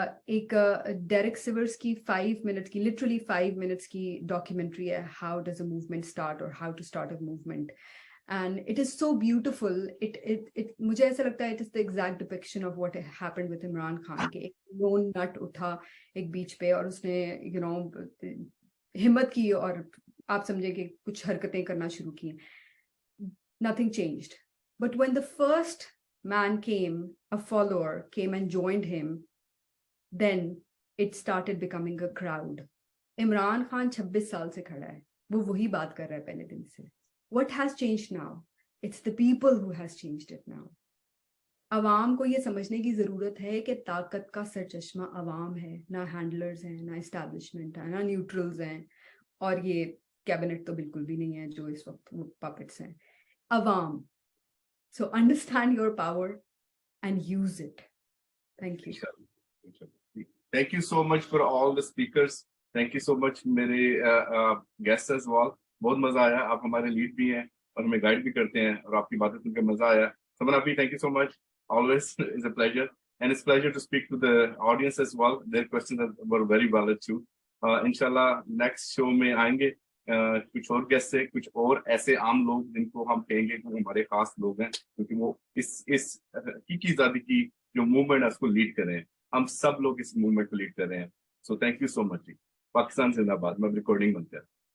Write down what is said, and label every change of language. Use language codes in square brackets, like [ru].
[hi] एक Derek Sèvres की 5 minute की, लिटरली 5 मिनट्स की डॉक्यूमेंट्री है, [en] How does a movement start और how to start a movement, and it is so beautiful. [hi] It मुझे ऐसा लगता है [en] it is the exact depiction of what happened with [hi] Imran Khan के एक [en] lone nut [hi] उठा एक बीच पे और उसने [en] you know [hi] हिम्मत की और आप समझे कि कुछ हरकतें करना शुरू की। [en] Nothing changed, but when the first man came, a follower came and joined him, then it started becoming a crowd. [hi] Imran Khan 26 साल से खड़ा है, वो वही बात कर रहा है पहले दिन से। [en] What has changed now? It's the people who has changed it now. [hi] अवाम को ये समझने की जरूरत है कि ताकत का सरचश्मा अवाम है, ना हैंडलर्स हैं, ना एस्टैब्लिशमेंट है, ना न्यूट्रल्स हैं, और ये कैबिनेट तो बिल्कुल भी नहीं है जो इस वक्त पपेट्स हैं। अवाम। [en] So understand your power and use it. Thank you. Thank you so much for all the speakers. Thank you so much [hi] मेरे [en] guests as well. [hi] बहुत मजा आया, आप हमारे लीड भी हैं और हमें गाइड भी करते हैं, और आपकी बातें सुनकर मजा आया। समन आपी, [en] Thank you so much, always is a pleasure, and it's pleasure to speak to the audience as well. Their questions were very valid too. [hi] इंशाल्लाह नेक्स्ट शो में आएंगे कुछ और गेस्ट से, कुछ और ऐसे आम लोग जिनको हम कहेंगे कि हमारे खास लोग हैं, क्योंकि वो इस हकीकी आजादी की जो मूवमेंट है उसको लीड कर रहे हैं। हम सब लोग इस मूवमेंट को लीड कर रहे हैं। [en] So thank you so much. [hi] Pakistan जिंदाबाद। मैं रिकॉर्डिंग बंद कर